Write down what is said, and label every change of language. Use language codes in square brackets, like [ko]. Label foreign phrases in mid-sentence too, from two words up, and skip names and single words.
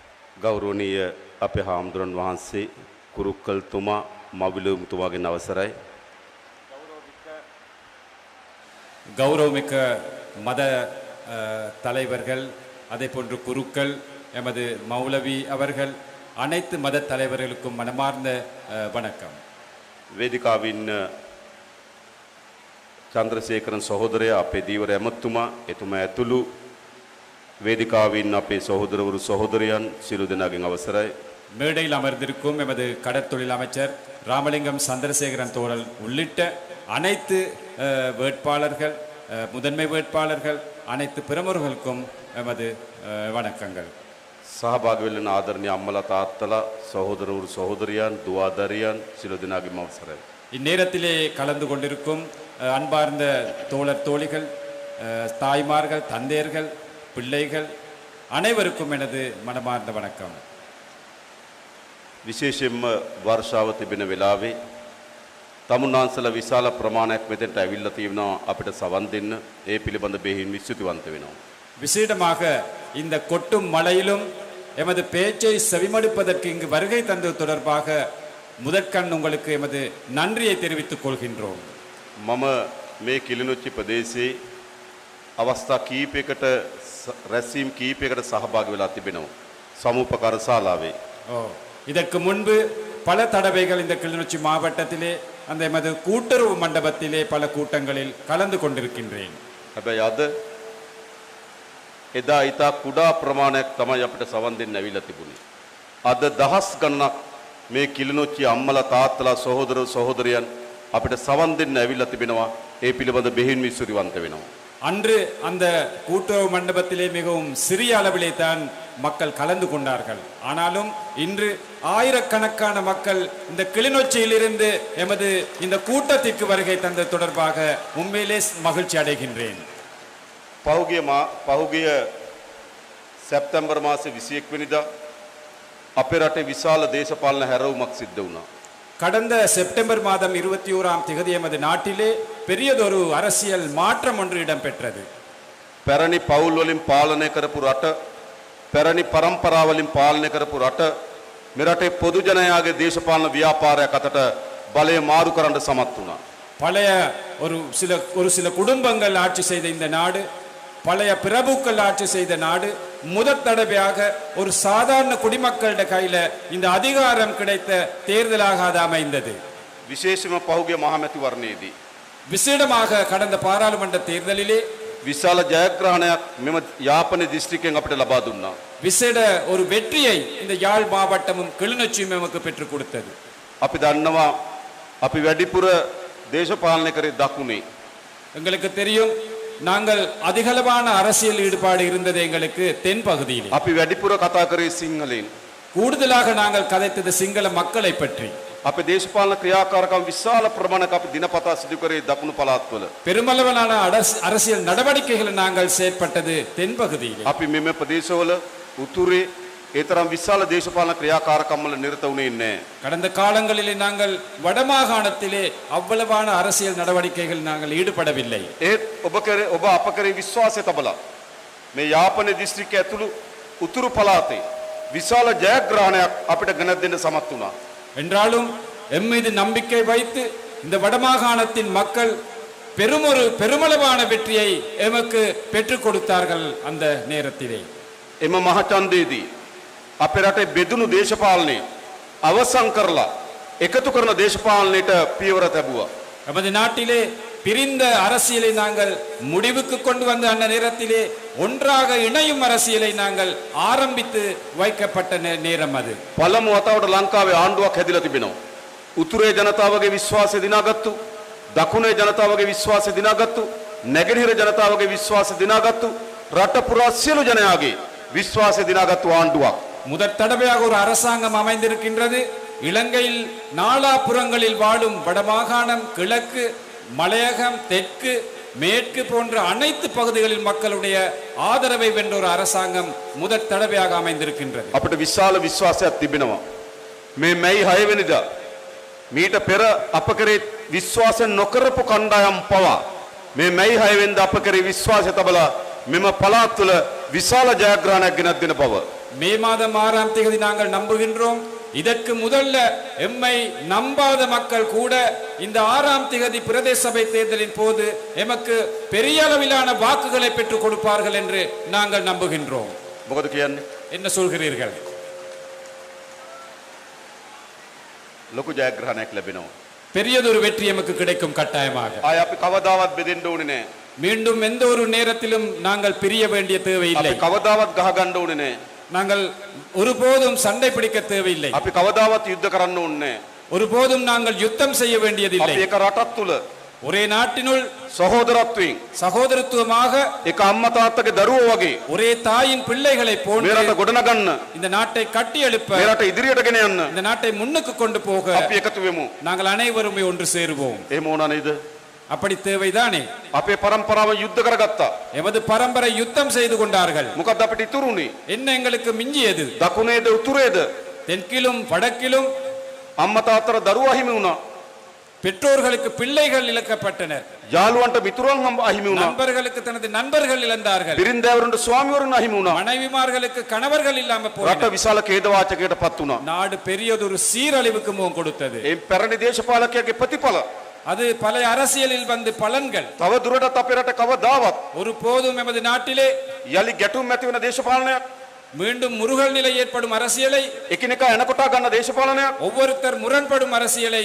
[si] ගෞරවනීය අපේ හාමුදුරන් වහන්සේ කුරුක්කල්තුමා මවිලුම්තුමාගෙන් අවසරයි. [ta] கௌரவமிக்க மத தலைவர்கள் அதே போன்று குருக்கள் எமது மௌலவி அவர்கள் அனைத்து மத தலைவர்களுக்கும் மனமார்ந்த வணக்கம். [si] වේදිකාවින් චන්ද්‍රසේකරන් සහෝදරයා අපේ දීවර ඇමතුමා එතුමා ඇතුළු වේදිකාවින් අපේ සහෝදරවරු සහෝදරයන් සියලු දෙනාගෙන් අවසරයි. [ta] மேடையில் அமர்ந்திருக்கும் எமது கடற்தொழில் அமைச்சர் ராமலிங்கம் சந்திரசேகரன் தோழல் உள்ளிட்ட அனைத்து வேட்பாளர்கள் முதன்மை வேட்பாளர்கள் அனைத்து பிரமுகர்களுக்கும் எமது வணக்கங்கள். [si] සහභාගී වෙන්න ආදරණීය අම්මලා තාත්තලා සහෝදරවරු සහෝදරයන් දුවදරියන් සියලු දෙනාගෙන් අවසරයි. [ta] இந்நேரத்திலே கலந்து கொண்டிருக்கும் அன்பார்ந்த தோழர் தோழிகள் தாய்மார்கள் தந்தையர்கள் பிள்ளைகள் அனைவருக்கும் எனது மனமார்ந்த வணக்கம். [si] විශේෂයෙන්ම වර්ෂාව තිබෙන වෙලාවේ තමුන්නාන්සලා විශාල ප්‍රමාණයක් මෙතෙන්ට ඇවිල්ලා තියෙනවා අපිට සවන් දෙන්න. ඒ පිළිබඳ බෙහෙවින් විශ්වතිවන්ත වෙනවා. [ta] விசேடமாக இந்த கொட்டும் மழையிலும் எமது பேச்சை செவிமடுப்பதற்கு இங்கு வருகை தந்தது தொடர்பாக முதற்கண் உங்களுக்கு எமது நன்றியை தெரிவித்துக் கொள்கின்றோம். [si] මම මේ කිලිනොච්චි ප්‍රදේශයේ අවස්ථා කීපයකට රැස්වීම් කීපයකට සහභාගී වෙලා තිබෙනවා සමුපකාර ශාලාවේ. [ta] இதற்கு முன்பு பல தடவைகள் இந்த கிளிநொச்சி மாவட்டத்திலே அந்த எமது கூட்டுறவு மண்டபத்திலே பல கூட்டங்களில் கலந்து கொண்டிருக்கின்றேன். [si] හැබැයි අද එදා ඊට කුඩා ප්‍රමාණයක් තමයි අපිට සවන් දෙන්න ඇවිල්ලා තිබුණේ. අද දහස් ගණනක් මේ කිලිනොච්චි අම්මලා තාත්තලා සහෝදර සහෝදරයන් අපිට සවන් දෙන්න ඇවිල්ලා තිබෙනවා. ඒ පිළිබඳ බෙහෙවින් විශ්වතිවන්ත වෙනවා. [ta] அன்று அந்த கூட்டுறவு மண்டபத்திலே மிகவும் சிறிய அளவிலே தான் மக்கள் கலந்து கொண்டார்கள். ஆனாலும் இன்று ஆயிரக்கணக்கான மக்கள் இந்த கிளிநொச்சியிலிருந்து எமது இந்த கூட்டத்திற்கு வருகை தந்த தொடர்பாக உண்மையிலே மகிழ்ச்சி அடைகின்றேன். [si] පහුගිය සැප්තැම්බර් මාසේ 21 වෙනිදා අපේ රටේ විශාල දේශපාලන හැරවුමක් සිද්ධ වුණා. [ta] கடந்த செப்டம்பர் மாதம் 21ஆம் தேதி எமது நாட்டிலே பெரியதொரு அரசியல் மாற்றம் ஒன்று இடம்பெற்றது. [si] පැරණි පවුල් වලින් පාලනය කරපු රට, පැරණි පරම්පරා වලින් පාලනය කරපු රට මෙරටේ පොදු ජනයාගේ දේශපාලන ව්‍යාපාරයක් අතට බලය මාරු කරන්න සමත් වුණා. [ta] பழைய ஒரு சில குடும்பங்கள் ஆட்சி செய்த இந்த நாடு, பழைய பிரபுக்கள் ஆட்சி செய்த நாடு முதற் தடவையாக ஒரு சாதாரண குடிமக்களிட கையில இந்த அதிகாரம் கிடைத்த தேர்தலாக அது அமைந்தது. [si] විශේෂම පහුගිය මහමැතිවරණයේදී [ta] விசேடமாக கடந்த பாராளுமன்ற தேர்தலிலே [si] විශාල ජයග්‍රහණයක් මෙම යාපනයේ දිස්ත්‍රික්කයෙන් අපිට ලබා දුන්නා. [ta] விசேட ஒரு வெற்றியை இந்த யாழ் மாவட்டமும் கிளிநொச்சியும் நமக்கு பெற்றுக் கொடுத்தது. [si] අපි දන්නවා අපි වැඩිපුර දේශපාලනය කරේ දකුණේ. [ta] எங்களுக்கு தெரியும் நாங்கள் அதிகளவான அரசியல் ஈடுபாடு இருந்தது எங்களுக்கு தென் பகுதியில். [si] අපි වැඩිපුර කතා කරේ සිංහලෙන්. [ta] கூடுதலாக நாங்கள் கதைத்தது சிங்கள மக்களை பற்றி. [si] අපේ දේශපාලන ක්‍රියාකාරකම් විශාල ප්‍රමාණයක් අපි දිනපතා සිදු කරේ දකුණු පළාත්වල. [ta] பெருமளவிலான அரசியல் நடவடிக்கைகளை நாங்கள் செயற்பட்டது தென் பகுதியில். [si] අපි මෙම ප්‍රදේශවල උතුරේ ඒ තරම් විශාල දේශපාලන ක්‍රියාකාරකම් වල නිරත වුණේ නැහැ. [ta] கடந்த காலங்களிலே நாங்கள் வடமாகாணத்திலே அவ்வளவான அரசியல் நடவடிக்கைகள் நாங்கள் ஈடுபடவில்லை. [si] ඒත් ඔබ අප කරේ විශ්වාසය තබලා මේ යාපනයේ දිස්ත්‍රික්කය ඇතුළු උතුරු පළාතේ විශාල ජයග්‍රහණයක් අපිට ගෙන දෙන්න සමත් වුණා. [ta] என்றாலும் எம் மீது நம்பிக்கை வைத்து இந்த வடமாகாணத்தின் மக்கள் பெருமளவான வெற்றியை எமக்கு பெற்றுக் கொடுத்தார்கள். அந்த நேரத்திலே [si] එම මහචන්දේදී අපේ රටේ බෙදුණු දේශපාලනය අවසන් කරලා එකතු කරන දේශපාලනයට පියවර තැබුවා. [ta] நமது நாட்டிலே பிரிந்த அரசியலை நாங்கள் முடிவுக்கு கொண்டு வந்த அந்த நேரத்திலே ஒன்றாக இணையும் அரசியலை நாங்கள் ஆரம்பித்து வைக்கப்பட்ட நேரம் அது. [si] පළමු වතාවට ලංකාවේ ආණ්ඩුවක් හැදිලා තිබෙනවා. උතුරේ ජනතාවගේ විශ්වාසය දිනාගත්තු, දකුණේ ජනතාවගේ විශ්වාසය දිනාගත්තු, නැගෙනහිර ජනතාවගේ විශ්වාසය දිනාගත්තු, රට පුරා සියලු ජනයාගේ විශ්වාසය දිනාගත්තු ආණ්ඩුවක්. [ta] முதற் தடவையாக ஒரு அரசாங்கம் அமைந்திருக்கின்றது. இலங்கையில் நாலாபுறங்களில் வாழும் வடமாகாணம், கிழக்கு, மலையகம், தெற்கு, மேற்கு போன்ற அனைத்து பகுதிகளில் மக்களுடைய ஆதரவை வென்ற ஒரு அரசாங்கம் முதற் தடவையாக அமைந்திருக்கின்றது. [si] අපිට විශාල විශ්වාසයක් තිබෙනවා. මේ මැයි 6 වෙනිදා මීට පෙර අප කරේ විශ්වාස නොකරපු කණ්ඩායම් පවා මේ මැයි 6 වෙනිදා අප කරේ විශ්වාසය තබලා මෙම පළාත් තුළ විශාල ජයග්‍රහණයක් ගෙනත් දෙන බව [ta] மே மாதம் 6ஆம் தேதி நாங்கள் நம்புகின்றோம். இதற்கு முதல்ல எம்மை நம்பாத மக்கள் கூட இந்த 6ஆம் தேதி பிரதேச சபை தேர்தலின் போது எமக்கு பெரிய அளவிலான வாக்குகளை பெற்றுக் கொடுப்பார்கள் என்று நாங்கள் நம்புகின்றோம். [si] මොකද කියන්නේ? [ta] என்ன சொல்கிறீர்கள்? [si] ලොකු ජයග්‍රහණයක් ලැබෙනවා. [ta] பெரியதொரு வெற்றி எமக்கு கிடைக்கும் கட்டாயமாக. [si] ආය අපි කවදාවත් බෙදෙන්න ඕනේ නැහැ. [ta] மீண்டும் எந்த ஒரு நேரத்திலும் நாங்கள் பிரிய வேண்டிய தேவையில்லை. [si] අපි කවදාවත් ගහ ගන්න ඕනේ නැහැ. [ta] நாங்கள் ஒருபோதும் சண்டை பிடிக்க தேவையில்லை. [si] අපි කවදාවත් යුද්ධ කරන්න ඕනේ නැහැ. [ta] ஒருபோதும் நாங்கள் யுத்தம் செய்ய வேண்டியதில்லை. [si] අපි එක රටක් තුල [ta] ஒரே நாட்டினுள் [si] සහෝදරත්වයෙන් [ta] சகோதரத்துவமாக [si] එක අම්මා තාත්තගේ දරුවෝ වගේ [ta] ஒரே தாயின் பிள்ளைகளை [si] මේ [ta] போன்று [si] රට ගොඩනගන්න [ta] இந்த நாட்டை கட்டி எழுப்ப [si] මේ රට ඉදිරියට ගෙන යන්න [ta] இந்த நாட்டை முன்னுக்கு கொண்டு போக [si] අපි එකතු වෙමු. [ta] நாங்கள் அனைவருமே ஒன்று சேருவோம். [si] එහෙම වුණා නේද? [ta] அப்படி தேவைதானே? [si] අපේ පරම්පරාව යුද්ධ කරගත්තා. [ta] எமது பரம்பரை யுத்தம் செய்து கொண்டார்கள். [si] මොකද්ද අපිට ඉතුරුනේ? [ta] என்ன எங்களுக்கு மிஞ்சியது? [si] දකුණේද උතුරේද? [ta] தெற்கிலும் வடக்கிலும் [si] අම්මා තාත්තට දරුවෝ අහිමි වුණා. [ta] பெற்றோர்களுக்கு பிள்ளைகள் இழக்கப்பட்டனர். [si] යාළුවන්ට මිතුරන් අහිමි වුණා. [ta] நண்பர்களுக்கு தனது நண்பர்கள் இழந்தார்கள். [si] බිරින්දෑවරුන්ට ස්වාමිවරුන් අහිමි වුණා. [ta] மனைவிமார்களுக்கு கணவர்கள் இல்லாம [si] රට [ta] போயினர். [si] විශාල ඛේදවාචකයකට පත් වුණා. [ta] நாடு பெரியதொரு சீரழிவுக்கு முகம் கொடுத்தது. [si] ඒ පැරණි දේශපාලකයාගේ ප්‍රතිඵල [ta] அது பல அரசியலில் வந்து பலன்கள். [si] තව දුරටත් අපේ රට කවදාවත් [ta] ஒரு போதும் எமது நாட்டிலே [si] යලි ගැටුම් ඇති වෙන දේශපාලනයක් [ta] மீண்டும் முருகல் நிலை ஏற்படும் அரசியலை, [si] එකිනෙකා එනකොටා ගන්න දේශපාලනයක් [ta] ஒவ்வொருத்தர் முரண்படும் அரசியலை,